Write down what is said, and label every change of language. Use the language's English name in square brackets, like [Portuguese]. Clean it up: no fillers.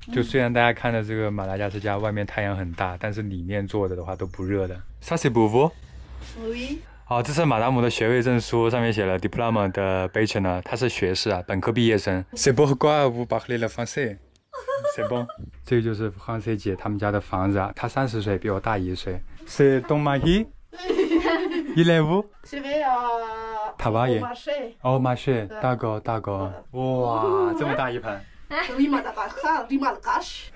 [Chinese] 就虽然大家看的这个马达加斯加外面太阳很大，但是里面坐着的话都不热的。 [French] Ça c'est pour vous? Oui. [Chinese] 好，这是马达姆的学位证书，上面写了 diplôme 的 bachelor， 他是学士啊，本科毕业生。 [French] C'est pourquoi vous parlez le français? C'est bon. [Chinese] 这个就是français姐他们家的房子啊，她30岁，比我大1岁。 [French] C'est ton mari? Il est où? Je vais travailler. au marché. Au marché. D'accord, d'accord. [Chinese] 哇，这么大一盆。 [French] Oui, Madagascar, du Malgache.